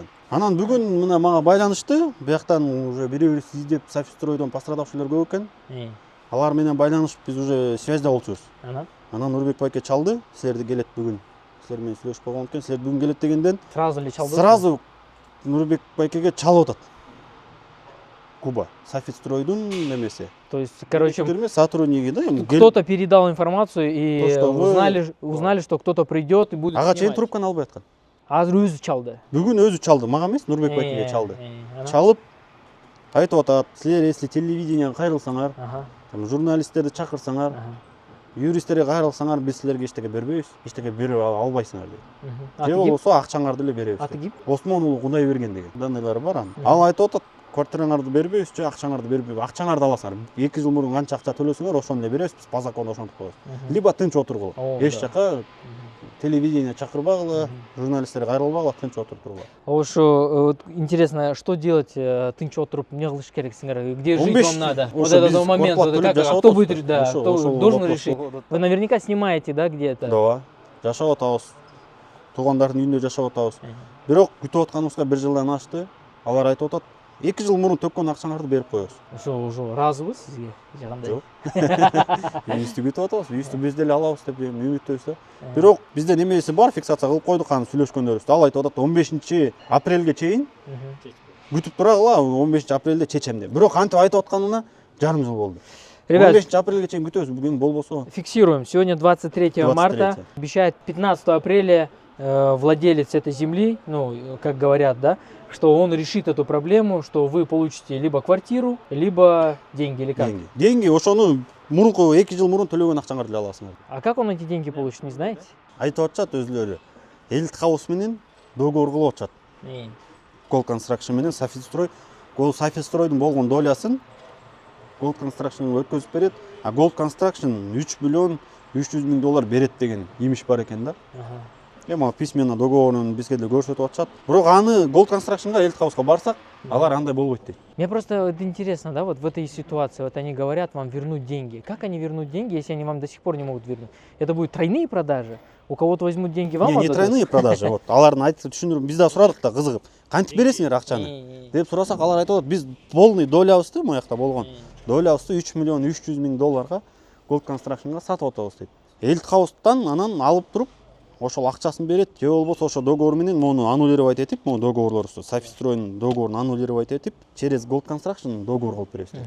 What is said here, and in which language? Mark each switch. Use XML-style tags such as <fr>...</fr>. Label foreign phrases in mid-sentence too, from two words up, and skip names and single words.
<ky>Анан бүгүн мына мага байланышты, бияктан уже бирөө издеп Софит стройдон пострадавшийлер көп экен. Алар менен байланышып биз уже связьда болчубуз. Анан Нурбек байке чалды, силерди келет бүгүн. Силер менен сүйлөшүп койгон экен, силер бүгүн келет дегенден сразу эле чалды. Сразу Нурбек байкеге чалып атат. Куба, Софит стройдун немеси.</ky> <ru>То есть, короче, сотрудники, да? Кто-то передал информацию и узнали, что кто-то придет и будет снимать.</ru> <ky>Ага чейин трубканы албай аткан. Азыр өзү чалды. Бүгүн өзү чалды, мага эмес, Нурбек байкеге чалды. Чалып айтып атат, силер если телевидениеге кайрылсаңар, журналисттерди чакырсаңар, юристтерге кайрылсаңар, биз силерге эчтеке бербейбиз, эчтеке берип албайсыңар дейт. Же болбосо акчаңарды эле беребиз. Аты ким? Осмон уулу Кудайберген деген. Даныйлары бар анын. Ал айтып атат, квартираңарды бербейбиз, же акчаңарды бербейбиз. Акчаңарды аласыңар. 2 жыл мурун канча акча төлөсөңөр, ошону эле беребиз, биз</ky> <ru>по закону</ru> <ky>ошентип коебуз. Либо тынч отургула. Эч жака телевидение чакырбагыла, журналисттерге кайрылбагыла, тынч отуруп тургула. Ошо</ky> <ru>интересно, что делать</ru> <ky>тынч отуруп, эмне кылыш керексиңер?</ky> <ru>Где жить вам надо? Вот этот момент, кто будет, да, кто должен решить? Вы наверняка снимаете, да, где-то?</ru> <ky>Да. Жашап атабыз. Туугандардын үйүндө жашап атабыз. Бирок күтүп атканыбызга 1 жылдан ашты. Алар айтып атат, 2 жыл мурун төккөн акчаңарды берип коебуз. Ошо разыбыз сизге? Кандай? Жок. Үйүбүздү күтүп атабыз, үйүбүздү биз деле алабыз деп үмүттөбүз да. Бирок бизде немеси бар, фиксация кылып койдук аны сүйлөшкөндөрүбүздө. Ал айтып атат, 15 апрелге чейин күтүп турагыла, 15 апрелде чечем деп. Бирок кантип айтып атканына жарым жыл болду. 15 апрелге чейин күтөбүз, бүгүн болбосо.</ky> <ru>Фиксируем. Сегодня 23 марта. Обещает 15 апреля владелец этой земли, ну, как говорят, да, что он решит эту проблему, что вы получите либо квартиру, либо деньги, или как?</ru> <ky>Деньги ошону мурунку 2 жыл мурун төлөгөн акчаңарды эле аласың.</ky> <ru>А как он эти деньги получит, не знаете?</ru> <ky>Айтып атышат өзүлөрү. Элит хаус менен договор кылып атышат. Gold Construction менен Софистрой. Софи Стройдун болгон долясын Gold Construction'га өткөзүп берет. А Gold Construction 3 миллион 300 миң доллар берет деген имиш бар экен да. Эми письменно договорун бизге деле көрсөтүп атышат. Бирок аны Gold Construction'га элит хауска барсак, алар андай болбойт дейт.</ky> <ru>Мне просто вот интересно, да, вот в этой ситуации, вот они говорят вам вернуть деньги. Как они вернут деньги, если они вам до сих пор не могут вернуть? Это будут тройные продажи? У кого-то возьмут деньги, вам Не тройные продажи.</ru> <ky>Вот алардын айтып түшүндүрүп, биз да сурадык да кызыгып. Кантип бересиңер акчаны? Деп сурасак, алар айтып атат, биз полный долябызды, моякта болгон долябызды 3 миллион 300 миң долларга Gold Construction'га сатып атабыз дейт. Элит хаустан анан алып туруп, ошол акчасын берет, же болбосо ошо договор менен мону аннулировать этип, мону договорлорубузду, Софистройдун договорун аннулировать этип, через Gold Construction договор кылып беребиз дейт.</ky>